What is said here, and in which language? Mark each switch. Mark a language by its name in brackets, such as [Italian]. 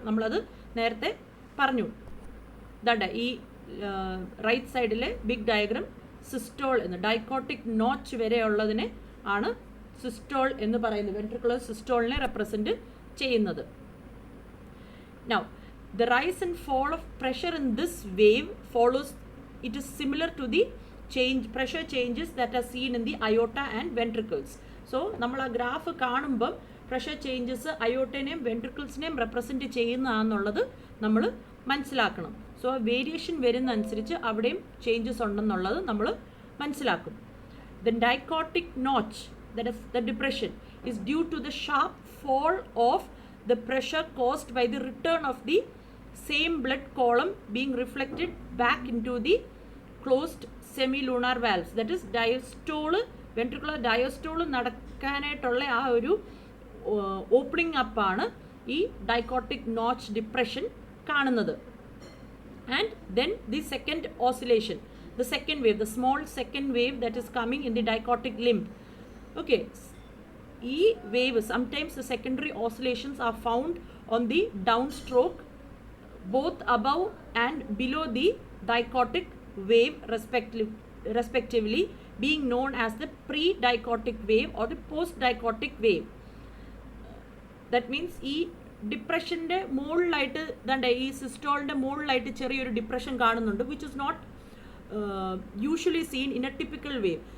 [Malayalam] നമ്മളത് നേരത്തെ പറഞ്ഞു. ദാണ്ട ഈ റൈറ്റ് സൈഡിലെ ബിഗ് ഡയഗ്രാം സിസ്റ്റോൾ എന്ന്, ഡൈക്കോട്ടിക് നോച്ച് വരെയുള്ളതിനെ ആണ് സിസ്റ്റോൾ എന്ന് പറയുന്നത്, വെൻട്രിക്കുലർ സിസ്റ്റോളിനെ റെപ്രസെൻറ്റ് ചെയ്യുന്നത്. Now, [English] The rise and fall of pressure in this wave follows, it is similar to the pressure changes that are seen in the aorta and ventricles. [Malayalam] So നമ്മൾ ആ graph കാണുമ്പം pressure changes അയോട്ടനെയും വെൻട്രിക്കിൾസിനെയും represent ചെയ്യുന്നതാണെന്നുള്ളത് നമ്മൾ മനസ്സിലാക്കണം. So variation വരുന്ന അനുസരിച്ച് അവിടെയും changes ഉണ്ടെന്നുള്ളത് നമ്മൾ മനസ്സിലാക്കും. [English] The dichotic notch, that is the depression, is due to the sharp fall of the pressure caused by the return of the same blood column being reflected back into the closed semilunar valves. That is diastole, ventricular diastole [Malayalam] നടക്കാനായിട്ടുള്ള ആ ഒരു opening അപ്പാണ് ഈ ഡൈക്കോട്ടിക് notch depression കാണുന്നത്. [English] And then the second oscillation, the second wave, the small second wave that is coming in the dichotic limb. Okay, e wave, sometimes the secondary oscillations are found on the downstroke, both above and below the dichotic wave respectively, being known as the pre-dichotic wave or the post-dichotic wave. [Malayalam] That means ഈ ഡിപ്രഷൻ്റെ മുകളിലായിട്ട് ദാണ്ടെ ഈ സിസ്റ്റോളിൻ്റെ മുകളിലായിട്ട് ചെറിയൊരു depression കാണുന്നുണ്ട്, [English] Which is not usually seen in a typical wave.